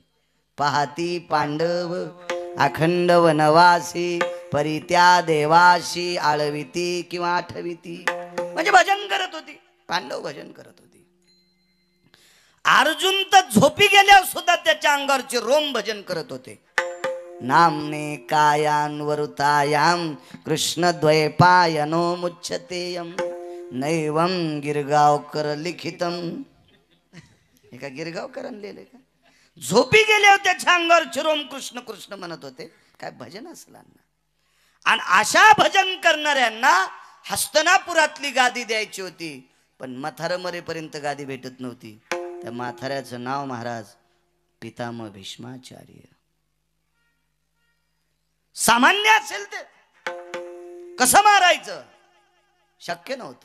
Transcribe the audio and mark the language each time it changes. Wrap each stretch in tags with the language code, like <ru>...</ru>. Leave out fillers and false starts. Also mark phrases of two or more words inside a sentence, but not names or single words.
<mr>पाहती पांडव अखंड वनवासी, परित्या देवाशी आळविती किंवा आठविती. म्हणजे भजन करत होती. पांडव भजन करत होती. अर्जुन तर झोपी गेल्यावर सुद्धा त्याच्या अंगावरचे रोम भजन करत होते.</mr> <sa>नामने कायान्वरुतायाम कृष्ण द्वैपायनो मुच्यतेयम नैवम गिरगावकर लिखितम.</sa> <mr>हे का गिरगावकरांनी लिहिलंय का? झोपी गेल्यावर त्याच्या अंगावर चिरोम कृष्ण कृष्ण म्हणत होते. काय भजन असला ना. आणि अशा भजन करणाऱ्यांना हस्तनापुरातली गादी द्यायची होती. पण म्हातारं मरेपर्यंत गादी भेटत नव्हती. त्या म्हाताऱ्याचं नाव महाराज पितामह भीष्माचार्य. सामान्य असेल ते कसं मारायचं शक्य नव्हतं.</mr>